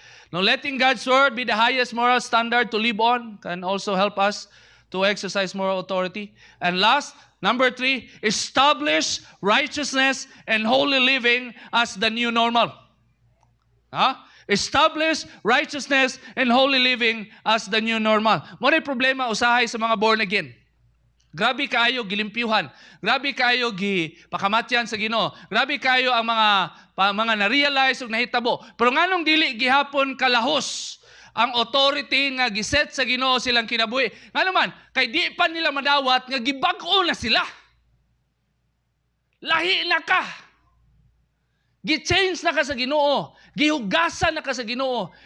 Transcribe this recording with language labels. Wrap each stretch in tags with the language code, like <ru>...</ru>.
<en>Now, letting God's Word be the highest moral standard to live on can also help us to exercise moral authority. And last, number 3, establish righteousness and holy living as the new normal. Establish righteousness and holy living as the new normal.</en> <ceb>Mo'y problema usahay sa mga born again. Grabe kayo gilimpyuhan. Grabe kayo pakamatyan sa Ginoo. Grabe kayo ang mga na-realize ug nahitabo. Pero nganong dili gihapon kalahos ang authority nga giset sa Ginoo silang kinabuhi. Nga naman, kay di pa nila madawat nga gibag-o na sila. Lahi na ka. Gi-change na ka sa Ginoo. Gihugasan na ka sa Ginoo.</ceb>